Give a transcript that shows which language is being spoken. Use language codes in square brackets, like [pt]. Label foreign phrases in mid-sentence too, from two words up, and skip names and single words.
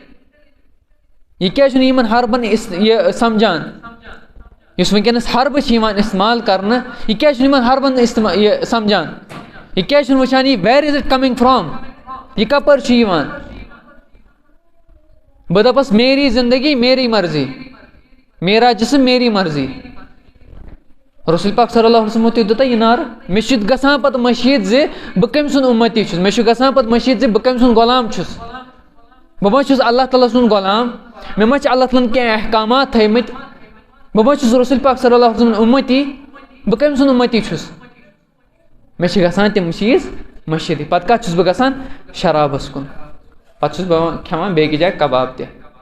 [ks] یہِ کیٛازِ چھُنہٕ یِمن ہربن یہِ سمجھان؟ یُس وٕنکٮ۪نَس ہربہٕ چھِ یِوان اِستعمال کرنہٕ یہِ کیٛازِ چھُنہٕ یِمن ہربَن یہِ سَمجھان یہِ کیٛازِ چھُنہٕ وٕچھان یہِ [en] where is it coming from [ks] یہِ کَپٲرۍ چھُ یِوان بہٕ دَپَس [ur] میری زندگی میری مرضی [ks] میرا جسم میری مرضی رسول پاک [ar] صلی اللہ علیہ وسلمو [ks] تہِ دیُتا یہِ نعرٕ مےٚ چھُ گژھان پَتہٕ مٔشیٖد زِ بہٕ کٔمۍ سُنٛد اُمتی چھُس مےٚ چھُ گژھان پَتہٕ مٔشیٖد زِ بہٕ کٔمۍ سُنٛد غلام چھُس بہٕ ما چھُس اللہ تعالیٰ سُنٛد غلام مےٚ ما چھِ اللہ تعالیٰ ہَن کینٛہہ احکامات تھٲیمٕتۍ بہٕ ما چھُس رسول پاک [ar] صلی اللہ علیہ وسلم [ks] اُمتی بہٕ کٔمۍ سُنٛد اُمتی چھُس مےٚ چھِ گژھان تِم چیٖز مٔشیٖدٕے پَتہٕ کَتھ چھُس بہٕ گژھان شرابَس کُن پَتہٕ چھُس بہٕ کھٮ۪وان بیٚیہِ جایہِ کباب تہِ